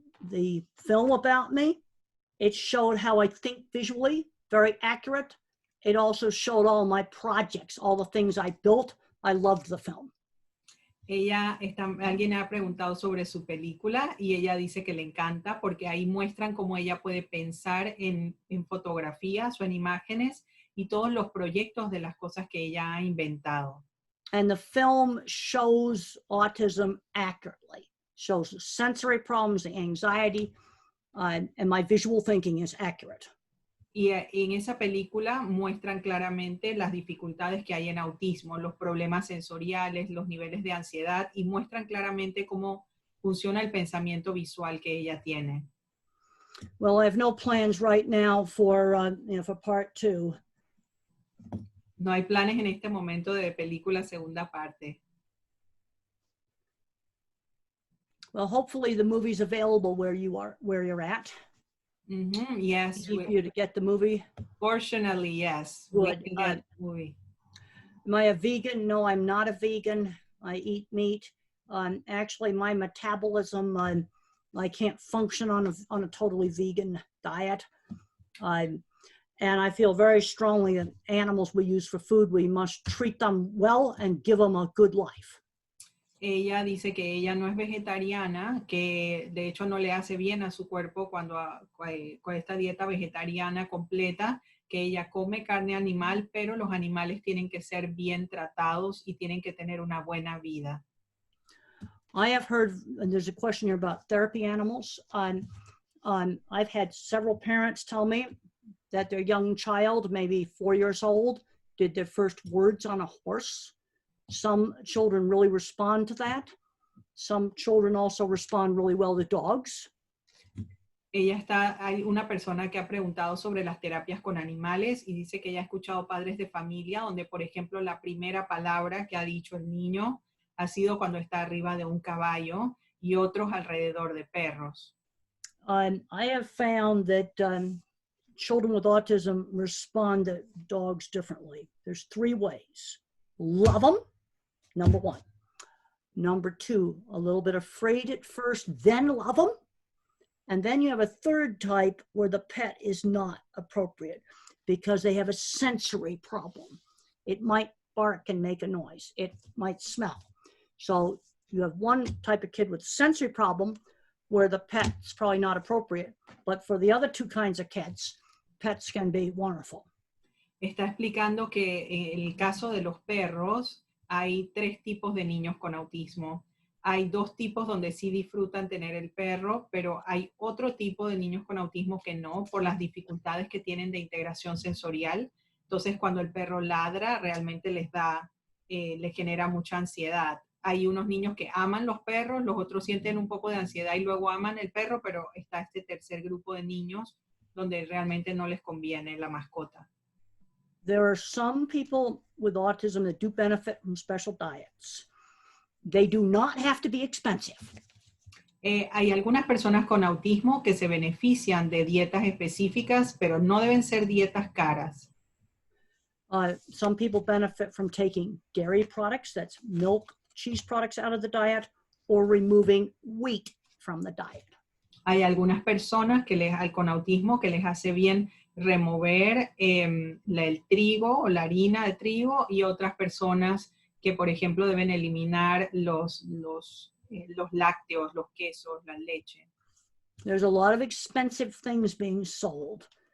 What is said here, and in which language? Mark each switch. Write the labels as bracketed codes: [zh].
[en] The film about me, it showed how I think visually, very accurate. It also showed all my projects, all the things I built. I loved the film. [es] Alguien ha preguntado sobre su película y ella dice que le encanta porque ahí muestran cómo ella puede pensar en fotografías o en imágenes y todos los proyectos de las cosas que ella ha inventado. [en] And the film shows autism accurately, shows sensory problems, the anxiety, and my visual thinking is accurate. [es] Y en esa película muestran claramente las dificultades que hay en autismo, los problemas sensoriales, los niveles de ansiedad, y muestran claramente cómo funciona el pensamiento visual que ella tiene. [en] Well, I have no plans right now for part 2. [es] No hay planes en este momento de película segunda parte. [en] Well, hopefully the movie's available where you're at. Mm-hmm, yes. Easy for you to get the movie? Fortunately, yes. Good. We can get the movie. Am I a vegan? No, I'm not a vegan. I eat meat. Actually, my metabolism, I can't function on a totally vegan diet. And I feel very strongly that animals we use for food, we must treat them well and give them a good life. [es] Ella dice que ella no es vegetariana, que de hecho no le hace bien a su cuerpo con esta dieta vegetariana completa, que ella come carne animal, pero los animales tienen que ser bien tratados y tienen que tener una buena vida. [en] I have heard, and there's a question here about therapy animals. I've had several parents tell me that their young child, maybe 4 years old, did their first words on a horse. Some children really respond to that. Some children also respond really well to dogs. [es] Hay una persona que ha preguntado sobre las terapias con animales y dice que ella ha escuchado padres de familia donde, por ejemplo, la primera palabra que ha dicho el niño ha sido cuando está arriba de un caballo y otros alrededor de perros. [en] I have found that children with autism respond to dogs differently. There's 3 ways. Love them, number 1. Number 2, a little bit afraid at first, then love them. And then you have a third type where the pet is not appropriate because they have a sensory problem. It might bark and make a noise. It might smell. So you have one type of kid with sensory problem where the pet's probably not appropriate. But for the other 2 kinds of kids, pets can be wonderful. [es] Está explicando que en el caso de los perros hay 3 tipos de niños con autismo. Hay 2 tipos donde sí disfrutan tener el perro, pero hay otro tipo de niños con autismo que no, por las dificultades que tienen de integración sensorial. Entonces, cuando el perro ladra, realmente les genera mucha ansiedad. Hay unos niños que aman los perros, los otros sienten un poco de ansiedad y luego aman el perro, pero está este tercer grupo de niños donde realmente no les conviene la mascota. [en] There are some people with autism that do benefit from special diets. They do not have to be expensive. [es] Hay algunas personas con autismo que se benefician de dietas específicas, pero no deben ser dietas caras. [en] Some people benefit from taking dairy products, that's milk, cheese products, out of the diet, or removing wheat from the diet. [es] Hay algunas personas con autismo que les hace bien remover el trigo o la harina de trigo, y otras personas que, por ejemplo, deben eliminar los lácteos, los quesos, la leche. [en] There's a lot of expensive things being sold.